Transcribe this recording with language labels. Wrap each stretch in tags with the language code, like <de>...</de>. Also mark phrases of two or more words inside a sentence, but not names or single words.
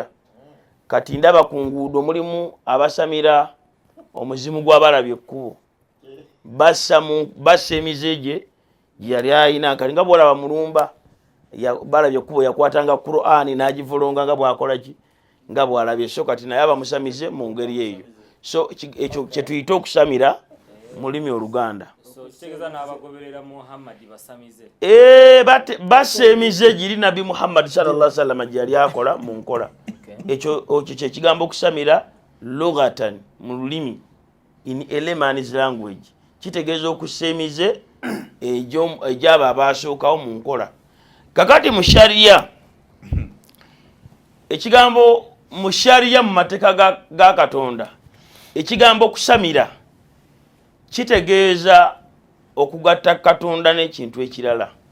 <lg>Kati ndaba ku nguudo mulimu abasamira omuzimu gw'abalabye ekkubo bassa emize gye yali ayina kali nga bw'olaba mulumba balabye ekkubo yakwatanga Qur'ani n'agivulonga nga bw'akola ki nga bw'alabye. So kati naye abamusamize mu ngeri eyo. So ekyo kye tuyita okusamira mu lulimi Oluganda. Bassa emize giri Nabi Muhammad</lg> <ar>صلى الله عليه وسلم</ar> <lg>gye yali akola mu nkola. Ekyo kyekigambo okusamira lugatan mu lulimi</lg> <en>in a layman's language</en> <lg>kitegeeza okussa emize egy'abo abaasookawo mu nkola. Kakati mu sharia ekigambo mu sharia mu mateeka ga Katonda ekigambo okusamira kitegeeza okugatta Katonda n'ekintu ekirala.</lg>